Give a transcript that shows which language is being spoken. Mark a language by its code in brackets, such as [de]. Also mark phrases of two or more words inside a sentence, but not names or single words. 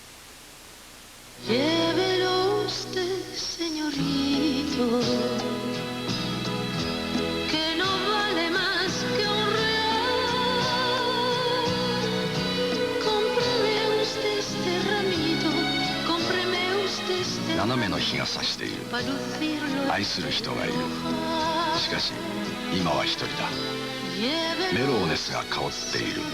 [es] Llévelo usted, señorito, que no vale más que un real. Cómprele usted este [ja] 斜めの日が差している。愛する人がいる。しかし今は一人だ。メローネスが香っている。